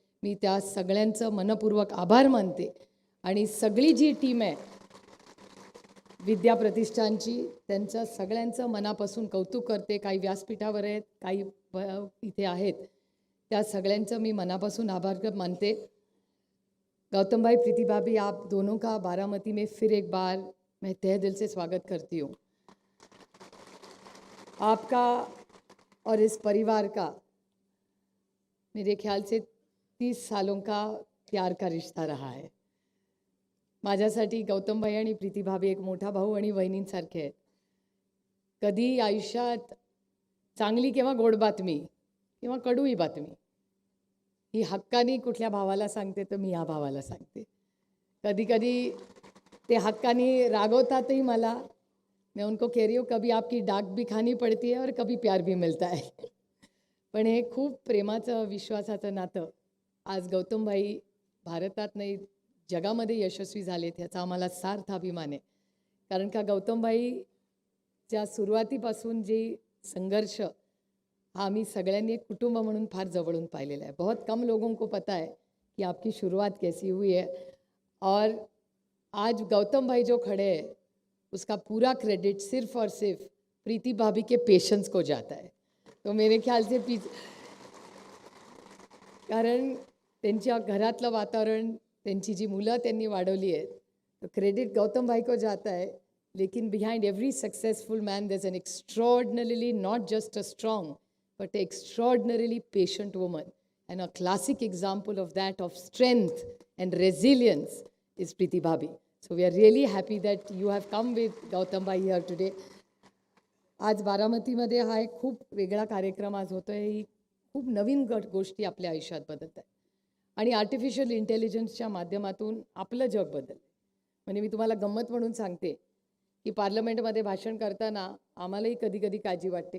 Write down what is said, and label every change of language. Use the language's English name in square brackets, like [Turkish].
[Marathi] मी त्या सगळ्यांचं मनपूर्वक आभार मानते आणि सगळी जी टीम आहे विद्या प्रतिष्ठानची त्यांचं सगळ्यांचं मनापासून कौतुक करते. काही व्यासपीठावर आहेत, काही इथे आहेत, त्या सगळ्यांचं मी मनापासून आभार मानते. [Hindi] गौतम भाई, प्रीति भाभी, आप दोनों का बारामती में फिर एक बार मैं तहे दिल से स्वागत करती हूँ. आपका और इस परिवार का मेरे ख्याल से 30 सालों का प्यार का रिश्ता रहा है. [Marathi] माझ्यासाठी गौतम भाई आणि प्रीति भाभी एक मोठा भाऊ आणि बहिणींसारखे आहेत. कधी आयुष्यात चांगली किंवा गोड बातमी किंवा कडूही बातमी ही हक्कानी कुठल्या भावाला सांगते तर मी ह्या भावाला सांगते. कधी कधी ते हक्कानी रागवतातही मला. [Hindi] मैं उनको कह रही हूँ कभी आपकी डाक भी खानी पड़ती है और कभी प्यार भी मिलता है. [Marathi] पण हे खूप प्रेमाचं विश्वासाचं नातं आज गौतम भाई भारतात नाही जगामध्ये यशस्वी झालेत ह्याचा आम्हाला सार्थ अभिमान आहे. कारण का गौतम भाईच्या सुरुवातीपासून जी संघर्ष हा आम्ही सगळ्यांनी एक कुटुंब म्हणून फार जवळून पाहिलेला है. [Hindi] बहुत कम लोगों को पता है कि आपकी शुरुआत कैसी हुई है और आज गौतम भाई जो खड़े हैं उसका पूरा क्रेडिट सिर्फ और सिर्फ प्रीति भाभी के पेशेंस को जाता है. तो मेरे ख्याल से [Marathi] कारण त्यांच्या घरातलं वातावरण त्यांची जी मुलं त्यांनी वाढवली आहेत [Hindi] तो क्रेडिट गौतम भाई को जाता है. लेकिन [English] Behind every successful man there is an extraordinarily not just a strong but an extraordinarily patient woman, and a classic example of that, of strength and resilience, is Preeti Bhabhi. So we are really happy that you have come with Gautam Bhai here today. [Marathi] आज बारामतीमध्ये हा एक खूप वेगळा कार्यक्रम आज होतो आहे. ही खूप नवीन गोष्टी आपल्या आयुष्यात बदलत आहेत आणि आर्टिफिशियल इंटेलिजन्सच्या माध्यमातून आपलं जग बदललं. म्हणजे मी तुम्हाला गंमत म्हणून सांगते की पार्लमेंटमध्ये भाषण करताना आम्हालाही कधी कधी काळजी वाटते.